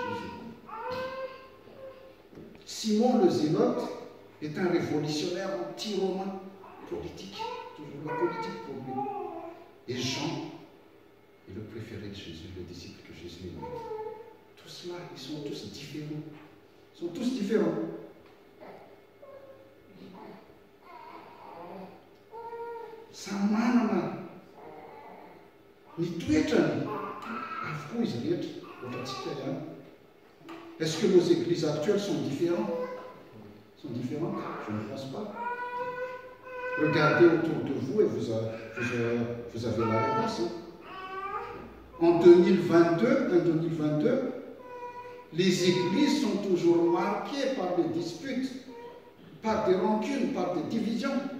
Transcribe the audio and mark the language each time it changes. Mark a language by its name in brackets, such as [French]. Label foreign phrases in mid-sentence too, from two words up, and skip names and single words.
[French] Simon le Zélote est un révolutionnaire anti-romain politique. Toujours la politique pour lui. Et Jean est le préféré de Jésus, le disciple que Jésus aimait. Tout cela, ils sont tous différents. Ils sont tous différents. [Malagasy] Samanana nitoetrany avokoa izy rehetra ohatratsika ihany. [French] Est-ce que nos églises actuelles sont différentes? Je ne pense pas. Regardez autour de vous et vous avez la réponse. En 2022, les églises sont toujours marquées par des disputes, par des rancunes, par des divisions.